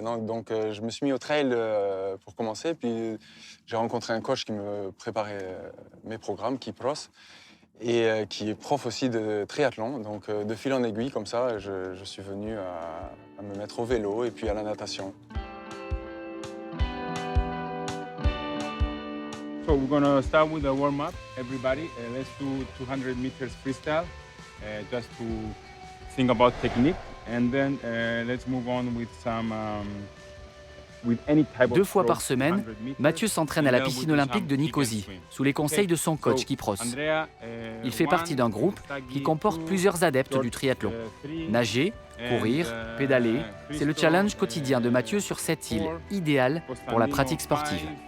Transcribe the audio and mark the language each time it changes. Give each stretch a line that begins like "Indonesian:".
French: Donc je me suis mis au trail pour commencer. Puis j'ai rencontré un coach qui me préparait mes programmes, Kypros, et qui est prof aussi de triathlon. Donc de fil en aiguille, comme ça, je suis venu à me mettre au vélo et puis à la natation.
English: So we're gonna start with a warm-up, everybody. Let's do 200 meters freestyle, just to think about technique. And then let's move on with some, with any type of
French: 2 fois par
English: stroke,
French: semaine,
English: 100 meters.
French: Mathieu s'entraîne à la piscine olympique de Nicosie, sous les conseils de son coach Kypros. Il fait partie d'un groupe qui comporte plusieurs adeptes du triathlon. Nager, courir, pédaler, c'est le challenge quotidien de Mathieu sur cette île, idéale pour la pratique sportive.